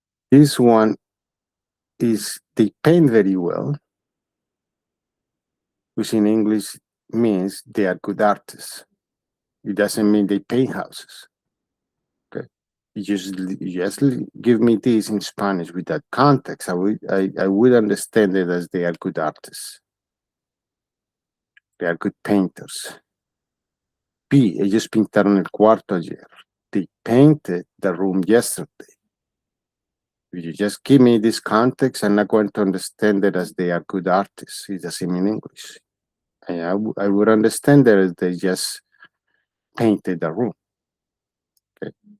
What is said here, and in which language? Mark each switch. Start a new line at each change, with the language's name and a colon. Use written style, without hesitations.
English: This one is they paint very well, which in English means they are good artists. It doesn't mean they paint houses. Okay. You just give me this in Spanish with that context. I would understand it as they are good artists. They are good painters.
Spanish: B, ellos pintaron el cuarto ayer.
English: They painted the room yesterday. If you just give me this context, I'm not going to understand it as they are good artists. It doesn't mean English. I would understand that as they just painted the room. Okay.